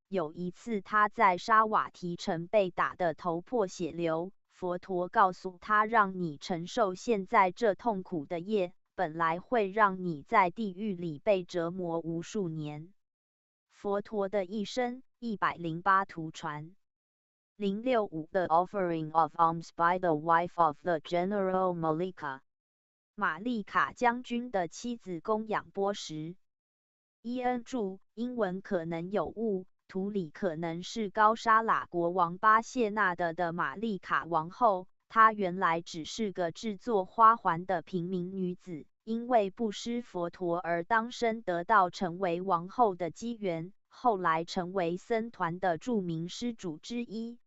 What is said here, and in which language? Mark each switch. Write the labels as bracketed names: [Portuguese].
[Chinese] 有一次他在沙瓦提城被打得头破血流，佛陀告诉他，让你承受现在这痛苦的业，本来会让你在地狱里被折磨无数年。佛陀的一生108图传。 [English] 065 The offering of alms by the wife of the general Malika. [Chinese] 玛丽卡将军的妻子供养钵食。伊恩注：英文可能有误，图里可能是高沙喇国王巴谢纳德的玛丽卡王后。她原来只是个制作花环的平民女子，因为布施佛陀而当生，得到成为王后的机缘，后来成为僧团的著名施主之一。